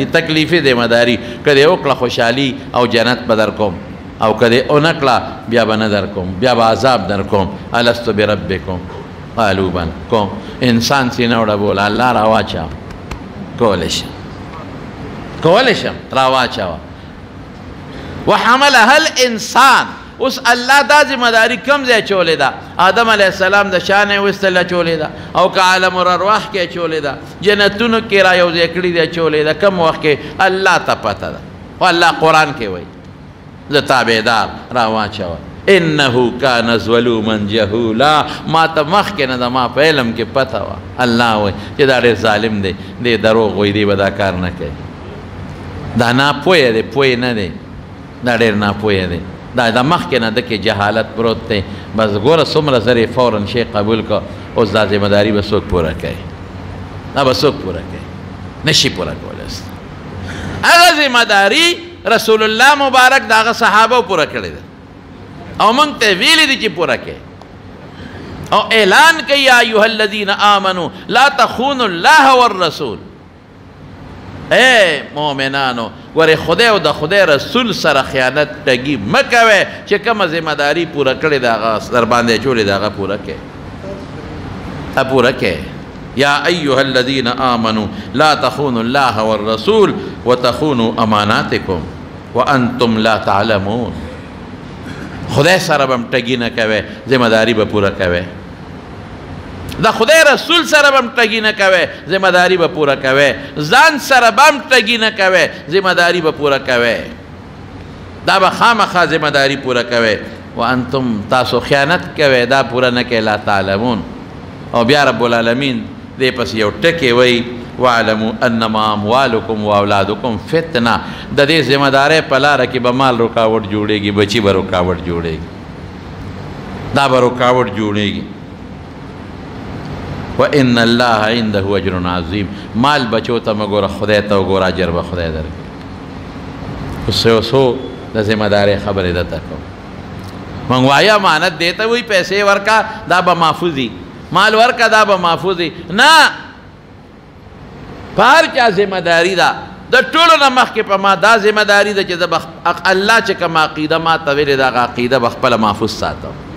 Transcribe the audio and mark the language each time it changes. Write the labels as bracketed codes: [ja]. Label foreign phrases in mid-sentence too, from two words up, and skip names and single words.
[ps] تکلیفي ذمہ داري که دې وکړه خوشحالي او جنت به در کوم او که دې ونه کړه بیا به نه در کوم بیا به عذاب در کوم [ar] الستو بربکم قالو بن [ps] کوم انسان سینه وړه بوله الله راواچوه کولی شي کولی شم راواچوه [ar] وحملها الانسان [ps] اوس الله دا ذمہ داري کوم ځای اچولې ده آدم علیه السلام د شا نه یې ویستله اچولې ده او که عالم الارواح کې اچولې ده جنتونو کې را یو ځای کړي دي اچولې ده کوم وخت کې الله ته پته ده خو الله قرآن کې وایي زه تابعدار راواچوه [ar] انه کان ظلوما جهولا [ps] ما ته مخکې نه د ما په علم کې پته وه الله وایي چې دا ډېر ظالم دی دی دروغ وایي دی به دا کار نه کوي دا ناپویه دی پوی نه دی دا ډېر ناپویه دی دا د مخکې نه ده کې جهالت پروت دی بس ګوره څومره زر یې فوراً شی قبول کړه اوس دا ذمهداري به څوک پوره کوي دا به څوک پوره کوي نشي پوره کولی هغه ذمهداري رسول الله مبارک د هغه صحابه پوره کړې ده او موږ ته ویلي دي چې پوره کوي او اعلان کوي [ar] یا ایها الذین آمنوا لا تخونوا الله والرسول [ps] اے مؤمنانو ګورې خدای او د خدای رسول سره خیانت ټګي مه کوئ چې کومه ذمهداري پوره کړې ده هغه در باندې اچولې ده هغه پوره کړئ پوره کړئ [ar] یا ایها الذین آمنوا لا تخونوا الله والرسول وتخونوا اماناتکم وانتم لا تعلمون [ps] خدای سره به هم ټګي نه کوئ ذمهداري به پوره کوئ د خدای رسول سره به هم ټګي نه کوئ ذمهداري به پوره کوئ ځان سره به هم ټګي نه کوئ ذمهداري به پوره کوئ دا به خامخا ذمهداري پوره کوئ وانتم تاسو خیانت کوئ دا پوره نه کوئ [ar] لا تعلمون [ps] او بیا [ar] رب العالمین [ps] دې پس یو ټکی وایي [ar] واعلموا انما اموالکم واولادکم فتنه [ps] د دې ذمهدارۍ په لاره کې به مال رکاوټ جوړېږي بچي به رکاوټ جوړېږي دا به رکاوټ جوړېږي [ar] وان الله عنده اجر عظیم [ps] مال بچو ته مه ګوره خدای ته وګوره اجر به خدای درکړي اوس یو څو د ذمهدارۍ خبرې درته کوم موږ وایو امانت دی ته وایي پیسې ورکه دا به محفوظ مال ورکه دا به محفوظ نه په هر چا ذمهداري ده د ټولو نه مخکې په ما دا ذمهداري ده چې زه به الله چې کومه عقیده ما ته ویلې ده هغه عقیده به خپله محفوظ ساتم